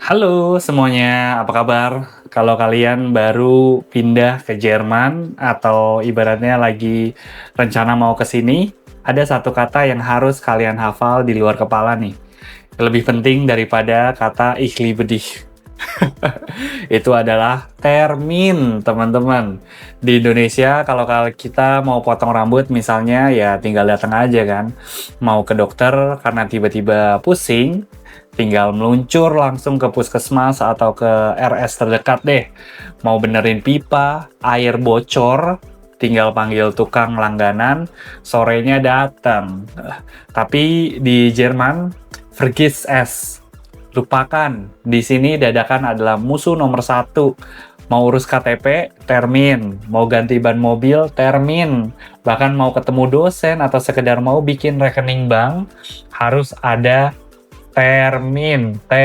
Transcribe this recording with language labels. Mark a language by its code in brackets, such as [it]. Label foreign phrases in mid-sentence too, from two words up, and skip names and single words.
[id] Halo semuanya, apa kabar? Kalau kalian baru pindah ke Jerman atau ibaratnya lagi rencana mau ke sini, ada satu kata yang harus kalian hafal di luar kepala nih. Lebih penting daripada kata [de] ich liebe dich. [id] Itu adalah termin, teman-teman. Di Indonesia, kalau kita mau potong rambut misalnya, ya tinggal datang aja kan. Mau ke dokter karena tiba-tiba pusing, tinggal meluncur langsung ke puskesmas atau ke RS terdekat deh. Mau benerin pipa, air bocor, tinggal panggil tukang langganan, sorenya datang. Tapi di Jerman, [de] vergiss es. [id] Lupakan, di sini dadakan adalah musuh nomor satu. Mau urus KTP, termin. Mau ganti ban mobil, termin. Bahkan mau ketemu dosen atau sekedar mau bikin rekening bank, harus ada termin.